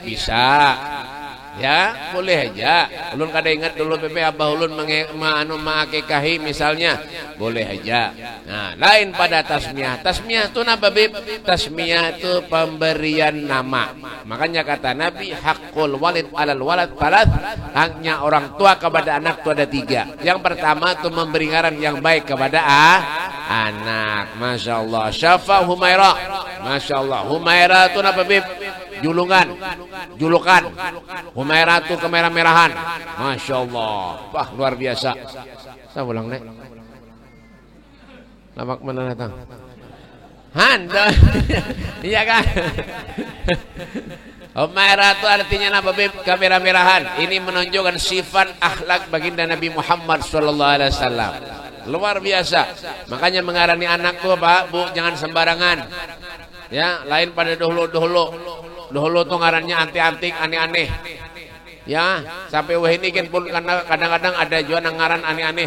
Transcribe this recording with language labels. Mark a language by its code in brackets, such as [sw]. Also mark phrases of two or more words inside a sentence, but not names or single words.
[bjn] Bisa. Ya, boleh aja. Ulun kada ingat dulu Beb abah ulun mengakikahi misalnya, boleh aja. Nah, lain pada tasmiyah. Tasmiyah itu apa, Beb? Tasmiyah itu pemberian nama. Makanya kata Nabi, [ar] حق الوالد على الولد ثلاث. [bjn] Haknya orang tua kepada anak itu ada 3. Yang pertama itu memberi ngaran yang baik kepada anak. [ar] ما شاء الله. [bjn] Syafa Humaira. [ar] ما شاء الله. [bjn] Humaira itu apa, Beb? Julukan. Humaira itu kemerah-merahan. [ar] ما شاء الله. [bjn] Wah, luar biasa. Saya ulang, Nek. Lamak mana datang? Handa. Iya kan? Humaira itu artinya apa, Beb? Kemerah-merahan. Ini menunjukkan sifat akhlak baginda Nabi Muhammad [ar] صلى الله عليه وسلم. [bjn] Luar biasa. Makanya mengarani anak tuh, Pak, Bu, jangan sembarangan. Ya, lain pada dahulu tuh ngarannya antik-antik, aneh-aneh. Ya, sampai wah ini kan pun kadang-kadang ada juga ngaran aneh-aneh.